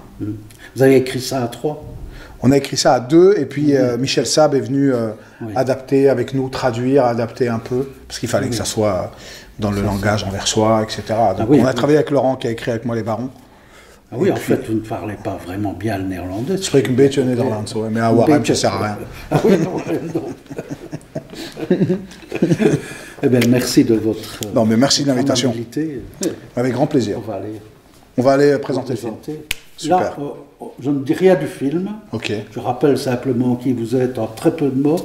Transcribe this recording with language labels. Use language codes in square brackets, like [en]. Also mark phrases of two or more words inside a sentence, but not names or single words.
[fr] Vous avez écrit ça à 3? On a écrit ça à 2, et puis Michel Sab est venu adapter avec nous, traduire, adapter un peu, parce qu'il fallait que ça soit dans le langage anversois, etc. Donc on a travaillé avec Laurent qui a écrit avec moi Les Barons. Ah oui, en fait, vous ne parlez pas vraiment bien le néerlandais. [nl] Je spreek een beetje Nederlands, [fr] mais à Warham, ça sert à rien. Ah oui, non. Eh bien, merci de votre... Non, mais merci de l'invitation. Avec grand plaisir. On va aller présenter le film. Super. Là, je ne dis rien du film. Ok. Je rappelle simplement qui vous êtes en très peu de mots.